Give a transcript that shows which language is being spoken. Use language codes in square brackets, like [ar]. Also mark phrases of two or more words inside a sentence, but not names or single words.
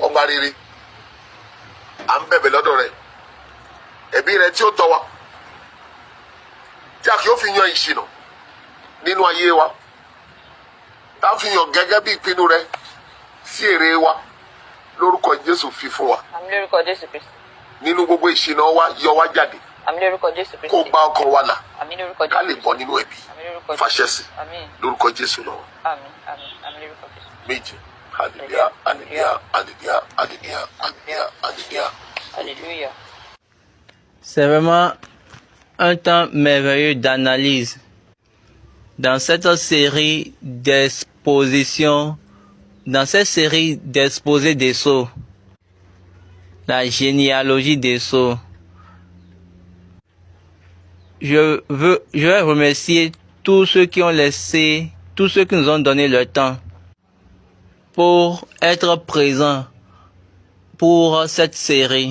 [yo] Ọba rere, à ń bẹ̀bẹ̀ lọ́dọ̀ rẹ̀, ẹ̀bí rẹ̀ tí ó tọ́ wa, tí a kì í fi yan ìṣìnà nínú ayé wa, tá a fi yàn gẹ́gẹ́ bí ìpinnu rẹ̀ sí èrè wa, lórúkọ Jésù fi fún wa. Àmín lórúkọ Jésù Kristi. Nínú gbogbo ìṣìnà wa, yọ wá jáde, Àmín lórúkọ Jésù Kristi. kó gba ọkàn wa là, Àmín lórúkọ Jésù ká lè Kristi. bọ́ nínú ẹ̀bi. Àmín lórúkọ Jésù. Fàṣẹ sí Àmín. lórúkọ Jésù lọ́wọ́. Àmín. Àmín. Àmín lórúkọ Jésù. méje. Hallelujah, hallelujah, hallelujah, hallelujah, hallelujah, hallelujah. [fr] Alléluia. C'est vraiment un temps merveilleux d'analyse. Dans cette série d'expositions, dans cette série d'exposés des sceaux, la généalogie des sceaux, je vais remercier tous ceux qui ont laissé, tous ceux qui nous ont donné leur temps pour être présents pour cette série.